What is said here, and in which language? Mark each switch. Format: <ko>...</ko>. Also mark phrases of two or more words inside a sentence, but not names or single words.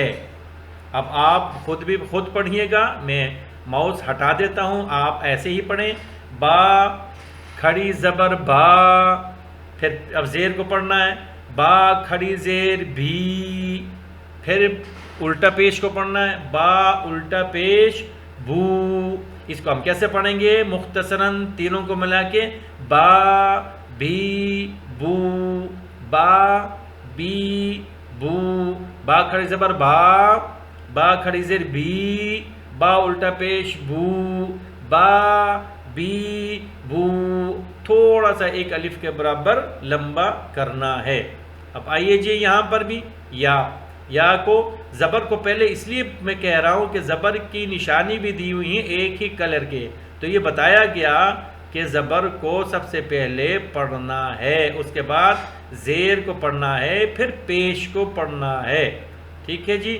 <ur>اب آپ خود پڑھیے گا، میں ماؤس ہٹا دیتا ہوں، آپ ایسے ہی پڑھیں، با کھڑی زبر با، پھر اب زیر کو پڑھنا ہے، با کھڑی زیر بھی، پھر الٹا پیش کو پڑھنا ہے، با الٹا پیش بو۔ اس کو ہم کیسے پڑھیں گے؟ مختصراً تینوں کو ملا کے، با بھی بو، با بی بو، با کھڑی زبر با، با کھڑی زیر بھی، با الٹا پیش بو، با بی بو، تھوڑا سا ایک الف کے برابر لمبا کرنا ہے۔ اب آئیے جی یہاں پر بھی یا کو زبر کو پہلے اس لیے میں کہہ رہا ہوں کہ زبر کی نشانی بھی دی ہوئی ہیں ایک ہی کلر کے، تو یہ بتایا گیا کہ زبر کو سب سے پہلے پڑھنا ہے، اس کے بعد زیر کو پڑھنا ہے، پھر پیش کو پڑھنا ہے، ٹھیک ہے جی۔</ur>